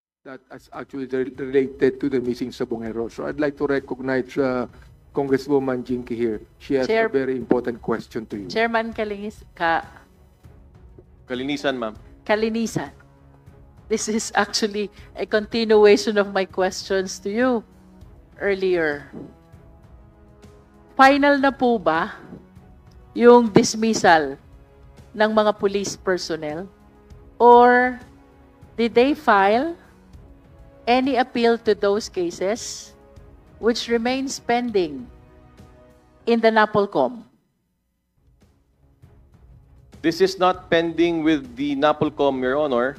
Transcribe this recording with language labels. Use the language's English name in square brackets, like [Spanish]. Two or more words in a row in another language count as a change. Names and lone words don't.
[English] that is actually related to the missing Sabongero. So I'd like to recognize Congresswoman Jinky here. She has a very important question to you. Chairman Kalinisan, ma'am. Kalinisan. This is actually a continuation of my questions to you earlier. [Filipino] Final na po ba yung dismissal ng mga [English] police personnel? Or did they file any appeal to those cases which remains pending in the NAPOLCOM? This is not pending with the NAPOLCOM, Your Honor.